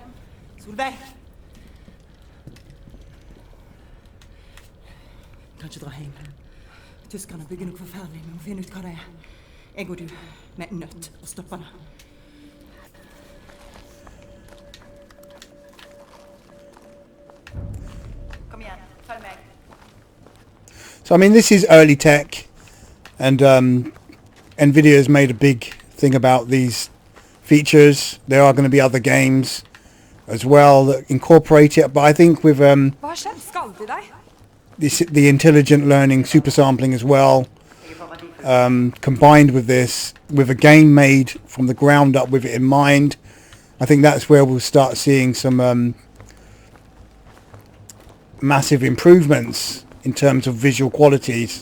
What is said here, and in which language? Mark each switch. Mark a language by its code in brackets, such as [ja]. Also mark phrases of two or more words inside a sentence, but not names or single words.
[no] Solveig! Kan ikke dra hjem. Tyskerne bygger noe forferdelig, men må finne ut hva det er. Jeg og du, vi er nødt å stoppe det. Kom igjen, følg meg. [en] So I mean, this is early tech. And Nvidia has made a big thing about these features. There are going to be other games as well that incorporate it. But I think with [no] Hva har skjedd? Skadet de deg? [en] the intelligent learning super sampling as well, combined with this, with a game made from the ground up with it in mind, I think that's where we'll start seeing some massive improvements in terms of visual qualities.